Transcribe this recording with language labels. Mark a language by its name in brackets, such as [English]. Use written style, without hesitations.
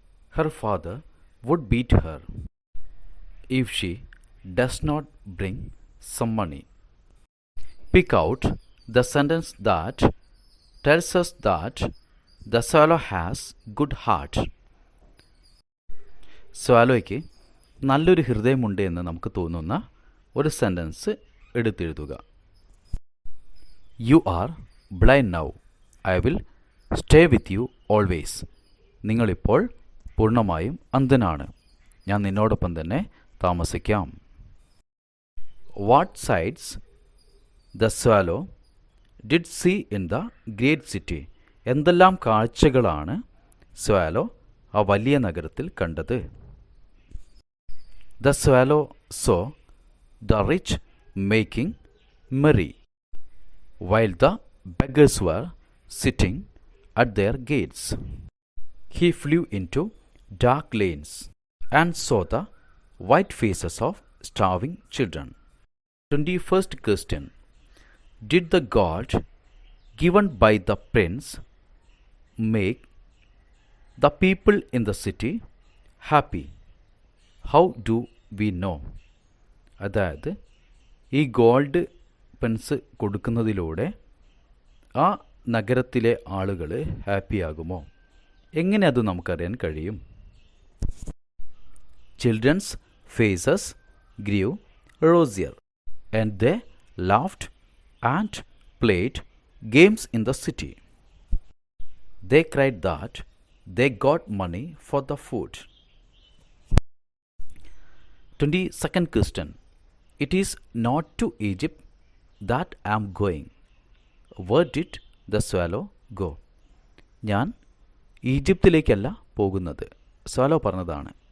[English] Her father would beat her if she does not bring some money. Pick out the sentence that tells us that the swallow has good heart. [Malayalam] സ്വാലോയ്ക്ക് നല്ലൊരു ഹൃദയമുണ്ട് എന്ന് നമുക്ക് തോന്നുന്ന ഒരു sentence എടുത്തെഴുതുക. [English] You are blind now, I will stay with you always. [Malayalam] നിങ്ങളിപ്പോൾ പൂർണ്ണമായും അന്ധനാണ്, ഞാൻ നിന്നോടൊപ്പം തന്നെ താമസിക്കാം. [English] What sights the swallow did see in the great city? [Malayalam] എന്തെല്ലാം കാഴ്ചകളാണ് സ്വാലോ ആ വലിയ നഗരത്തിൽ കണ്ടത്? [English] The swallow saw the rich making merry while the beggars were sitting at their gates. He flew into dark lanes and saw the white faces of starving children. 21st question. Did the god given by the prince make the people in the city happy? How do we know? [Malayalam] അതായത് ഈ gold Pence കൊടുക്കുന്നതിലൂടെ ആ നഗരത്തിലെ ആളുകൾ ഹാപ്പിയാകുമോ? എങ്ങനെ അത് നമുക്കറിയാൻ കഴിയും? [English] Children's faces grew rosier and they laughed and played games in the city. They cried that they got money for the food. 22nd question. It is not to Egypt that I am going. Where did the swallow go? [Malayalam] ഞാൻ ഈജിപ്തിലേക്കല്ല പോകുന്നത്. Swallow പറഞ്ഞതാണ്.